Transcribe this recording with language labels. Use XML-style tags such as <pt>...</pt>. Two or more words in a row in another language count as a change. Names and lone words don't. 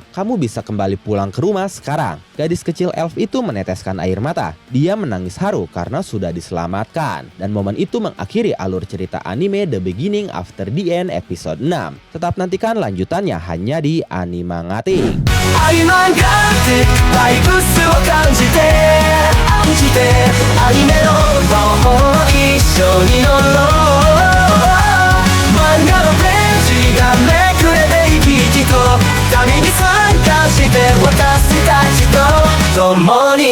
<id>Kamu bisa kembali pulang ke rumah sekarang." Gadis kecil elf itu meneteskan air mata. Dia menangis haru karena sudah diselamatkan. Dan momen itu mengakhiri alur cerita anime The Beginning After the End episode 6. Tetap nantikan lanjutannya hanya di Animangatik.</id> <ja>愛漫画ってバイブスを感じてアニメの魔法一緒に乗ろう漫画のページがめくれて生き生きと旅に参加して私たちと共に</ja>